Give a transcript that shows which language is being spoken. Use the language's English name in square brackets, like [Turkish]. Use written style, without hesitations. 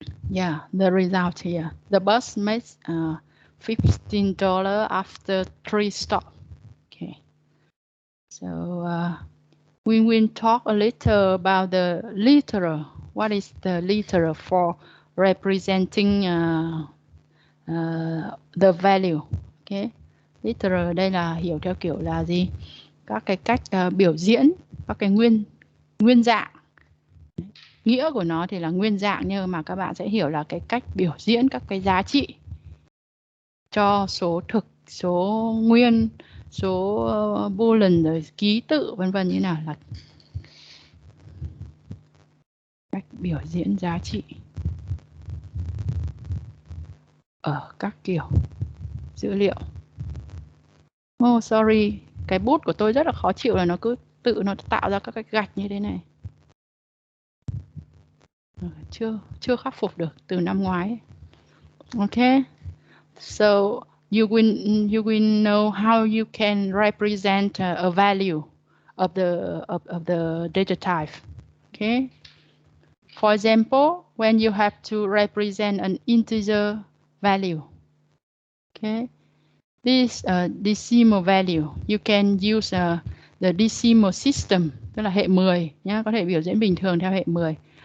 [English] Yeah, the result here. The bus makes $15 after 3 stops. Okay. So we will talk a little about the literal. What is the literal for representing the value? Okay. [Vietnamese] Literal đây là hiểu theo kiểu là gì? Các cái cách biểu diễn, các cái nguyên dạng. Nghĩa của nó thì là nguyên dạng, nhưng mà các bạn sẽ hiểu là cái cách biểu diễn các cái giá trị cho số thực, số nguyên, số boolean, rồi ký tự vân vân như nào, là cách biểu diễn giá trị ở các kiểu dữ liệu. [English] Oh sorry, [Vietnamese] cái bút của tôi rất là khó chịu là nó cứ tự nó tạo ra các cái gạch như thế này. Chưa khắc phục được từ năm ngoái. [English] Okay, so you will know how you can represent a value of the data type. Okay, for example, when you have to represent an integer value. Okay, this decimal value, you can use the decimal system, [Vietnamese] tức là hệ 10 nhá, có thể biểu diễn bình thường theo hệ 10.